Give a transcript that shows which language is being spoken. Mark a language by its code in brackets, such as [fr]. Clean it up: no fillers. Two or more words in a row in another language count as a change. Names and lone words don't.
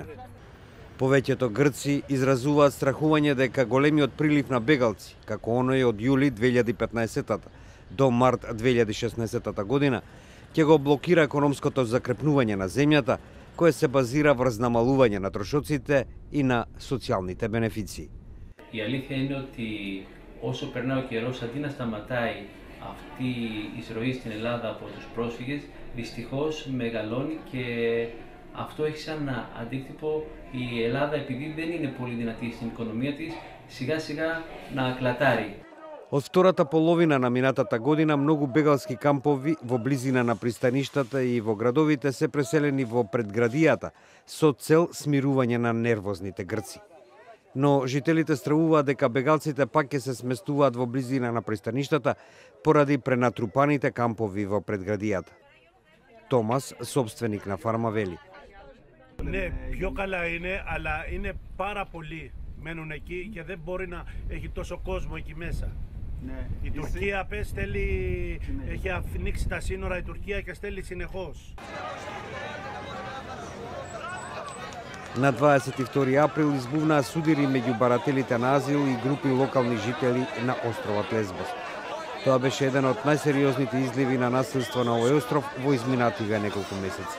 [mk] Повеќето грци изразуваат страхување дека големиот прилив на бегалци, како оној од јули 2015 до март 2016 година, ќе го блокира економското закрепнување на земјата, кое се базира врз намалување на трошоците и на социјалните бенефиции. [el] Η αλήθεια είναι ότι όσο περνάει ο καιρός, αντί να σταματάει αυτή η εισρωή στην Ελλάδα από τους πρόσφυγες, δυστυχώς μεγαλώνει και αυτό έχει σαν αντίκτυπο η Ελλάδα, επειδή δεν είναι πολύ δυνατή στην οικονομία της, σιγά σιγά να κλατάρει. [mk] Од втората половина на минатата година многу бегалски кампови во близина на пристаништата и во градовите се преселени во предградијата со цел смирување на нервозните грци. Но жителите стравуваат дека бегалците пак ќе се сместуваат во близина на пристаништата поради пренатрупаните кампови во предградијата. Томас, собственик на фарма, вели: [el] Ναι, πιο καλά είναι, αλλά είναι πάρα πολλοί μένουν εκεί και δεν μπορεί να έχει τόσο κόσμο εκεί μέσα. Ναι. Η Τουρκία έχει ανοίξει τα σύνορα η Τουρκία και στέλνει συνεχώς. [mk] На 22 април избувнаа судири меѓу барателите на азил и групи локални жители на островот Лесбос. Тоа беше еден од најсериозните изливи на насилство на овој остров во изминативе неколку месеци.